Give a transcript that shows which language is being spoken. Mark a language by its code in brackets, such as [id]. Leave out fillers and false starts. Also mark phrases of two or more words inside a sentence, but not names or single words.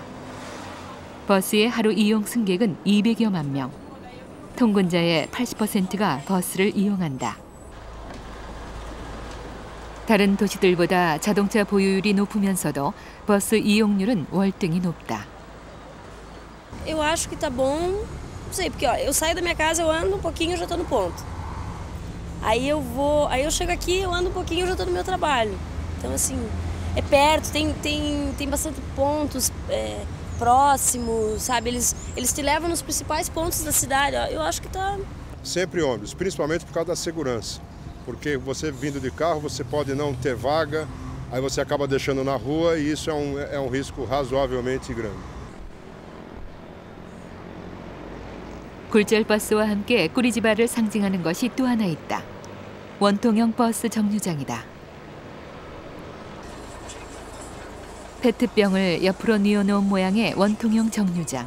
[ko] 버스의 하루 이용 승객은 200여만 명. 통근자의 80%가 버스를 이용한다. 다른 도시들보다 자동차 보유율이 높으면서도 버스 이용률은 월등히 높다. [pt] Eu acho que tá bom, não sei, porque ó, eu saio da minha casa, eu ando um pouquinho, eu já tô no ponto. Aí eu chego aqui, eu ando um pouquinho, eu já tô no meu trabalho. Então assim, é perto, tem bastante pontos próximos, sabe? Eles te levam nos principais pontos da cidade. Ó, eu acho que tá... Sempre ônibus, principalmente por causa da segurança. Porque você vindo de carro, você pode não ter vaga, aí você acaba deixando na rua e isso é um risco razoavelmente grande. [ko] 굴절버스와 함께 꾸리지바를 상징하는 것이 또 하나 있다. 원통형 버스 정류장이다. 페트병을 옆으로 뉘어놓은 모양의 원통형 정류장.